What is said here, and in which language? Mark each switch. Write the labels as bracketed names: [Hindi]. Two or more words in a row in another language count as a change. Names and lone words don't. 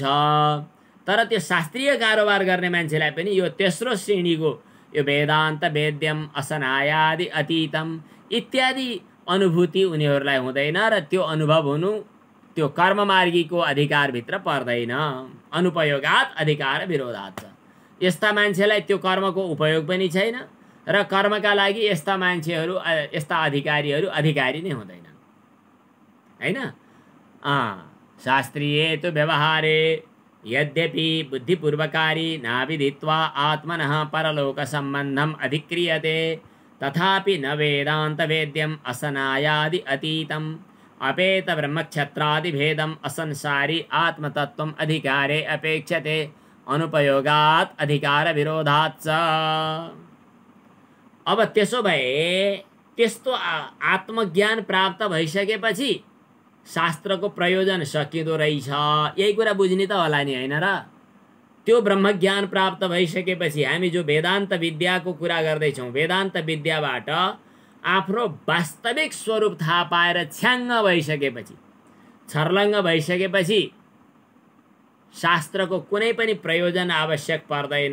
[Nepali] तर त्यो शास्त्रीय कारोबार गर्ने मान्छेलाई पनि यो तेस्रो श्रेणीको यो [Sanskrit] वेदान्त वेद्यम असनायादि अतीतम [Nepali] इत्यादि अनुभूति उनीहरूलाई हुँदैन र त्यो अनुभव हुनु त्यो कर्ममार्गीको अधिकारभित्र पर्दैन। [Sanskrit] अनुपयोगात् अधिकार विरोधात् [Nepali] छ। यस्ता मान्छेलाई त्यो कर्मको उपयोग पनि छैन र कर्मका लागि यस्ता मान्छेहरू, यस्ता अधिकारीहरू अधिकारी नै हुँदैनन्, हैन। [Sanskrit] शास्त्रीय तो व्यवहारे यद्यपि बुद्धिपूर्वकारी नाविदित्वा आत्मनः परलोक संबंधम अधिक्रियते तथापि न वेदांत वेद्यम असनायादि अतीतम अपेत ब्रह्मक्षत्रादि भेदम असंसारी आत्मतत्वम अधिकारे अपेक्षते अनुपयोगात् अधिकार विरोधात् च। [Nepali] अब त्यसो भए त्यस्तो आत्मज्ञान प्राप्त भइसकेपछि शास्त्रको प्रयोजन सकिँदो रहेछ। यही कुरा बुझ्ने त होला नि, हैन र? त्यो ब्रह्मज्ञान प्राप्त भइसकेपछि हामी जो वेदान्त विद्याको कुरा गर्दैछौँ, वेदान्त विद्याबाट आफ्नो वास्तविक स्वरूप थाहा पाएर छ्याङ्ग भइसकेपछि, छर्लङ्ग भइसकेपछि शास्त्रको कुनै पनि प्रयोजन आवश्यक पर्दैन।